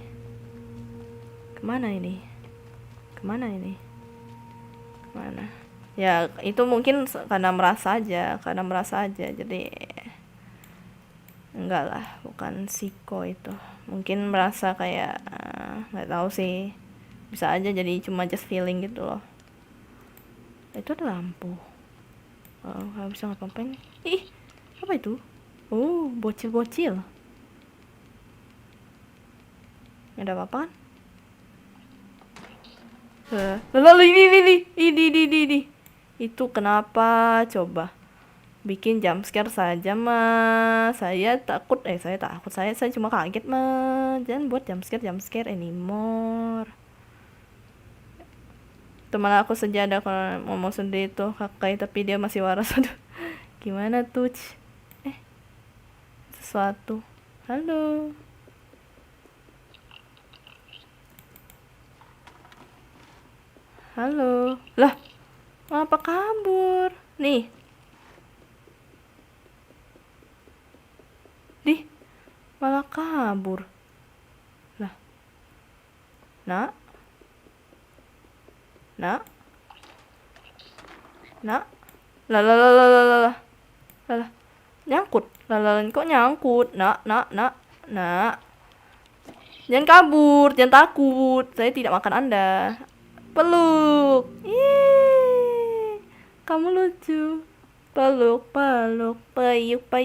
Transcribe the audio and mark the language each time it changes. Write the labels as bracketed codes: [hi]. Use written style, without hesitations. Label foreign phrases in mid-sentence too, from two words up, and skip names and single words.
[id] Kemana ini? Kemana ini? Kemana? Ya, itu mungkin karena merasa aja. Karena merasa aja. Jadi enggak lah, bukan psiko itu. Mungkin merasa kayak nggak tahu sih, bisa aja jadi cuma [en] just feeling [id] gitu loh. Itu ada lampu. Oh, nggak bisa ngapa-ngapain. Ih, apa itu? Oh, bocil-bocil. Ada apa-apa kan? Lalu ini. Itu kenapa coba? Bikin [en] jump scare [id] saja mah. Saya takut, saya cuma kaget mah. Jangan buat [en] jump scare anymore. [id] Teman aku sejadah kalau ngomong sendiri tuh kakai, tapi dia masih waras. Aduh, gimana tuh? Sesuatu. Halo. Halo. Lah, apa kabur? Nih. Malah kabur. Lah. Nak. Nak. Nak. Lah lah lah lah lah lah. Lah. Nyangkut. Lah kok nyangkut? Nak. Nak. Jangan kabur, jangan takut. Saya tidak makan Anda. Peluk. Ih, kamu lucu. Peluk, payuk.